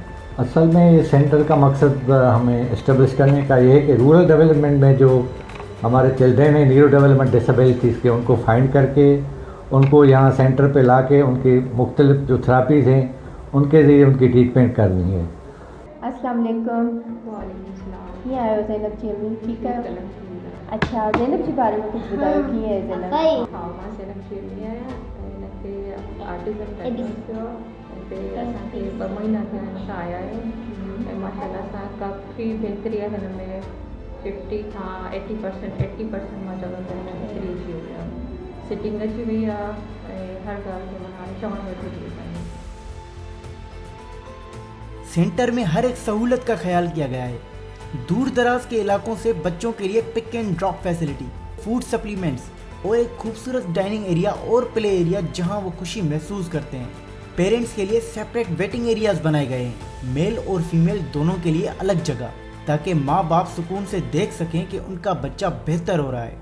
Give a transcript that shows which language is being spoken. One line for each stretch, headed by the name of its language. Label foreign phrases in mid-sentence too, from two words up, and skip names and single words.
Urdu: اصل میں یہ سینٹر کا مقصد ہمیں اسٹیبلش کرنے کا یہ ہے کہ
English: rural development
Urdu: میں جو ہمارے چلڈرن ہیں
English: neuro development disabilities
Urdu: کے ان کو فائنڈ کر کے ان کو یہاں سینٹر پہ لا کے ان کی مختلف جو تھیراپیز ہیں ان کے ذریعے ان کی ٹریٹمنٹ کرنی ہے. السلام علیکم. یہ آئے ہو زینب جی امی، ٹھیک ہے۔ اچھا زینب جی بارے میں کچھ بتاؤ کہ ہے زینب?
Sindhi: हाँ मां ज़ैनब जी अम्मी आया इनके ऑटिज़म डायग्नोसिस पे असांखे 2 महीना थिया आहिनि आया है माशाल्लाह सां काफ़ी बेहतरी है हिन 50 खां 80% मां चवंदी आहियां बेहतरी अची वई आहे, सिटिंग अची वई आहे ऐं हर ॻाल्हि जो माना चवण वेठी थी वई।
Urdu: سینٹر میں ہر ایک سہولت کا خیال کیا گیا ہے. دور دراز کے علاقوں سے بچوں کے لیے
English: pick and drop facility, food supplements
Urdu: اور ایک خوبصورت
English: dining area
Urdu: اور
English: play area
Urdu: جہاں وہ خوشی محسوس کرتے ہیں. پیرنٹس کے لیے
English: separate waiting areas
Urdu: بنائے گئے ہیں، میل اور فیمیل دونوں کے لیے الگ جگہ، تاکہ ماں باپ سکون سے دیکھ سکیں کہ ان کا بچہ بہتر ہو رہا ہے.